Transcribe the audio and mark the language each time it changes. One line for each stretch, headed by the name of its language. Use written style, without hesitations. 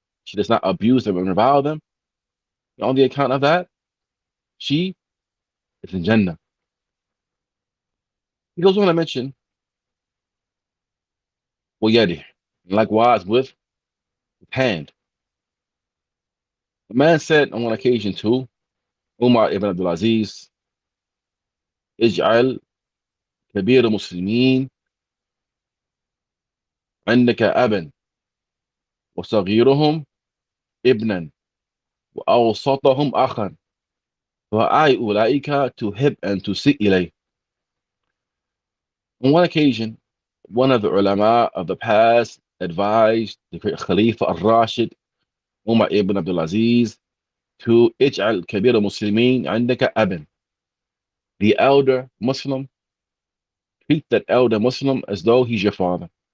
English: She does not abuse them and revile them. On the account of that, she is in Jannah. He goes on to mention, وَيَدِهِ, likewise with hand. A man said on one occasion to Umar ibn Abdul Aziz,
Arabic: اجعل كبير المسلمين عندك أبا وصغيرهم ابنا وأوسطهم أخا أولئك تحب أن تسيء إليه.
English: On one occasion, one of the ulama of the past advised the great Khalifa al-Rashid, Umar ibn Abdul Aziz, to
Arabic: اجعل كبير المسلمين عندك أبا.
English: The elder Muslim, treat that elder Muslim as though he's your father.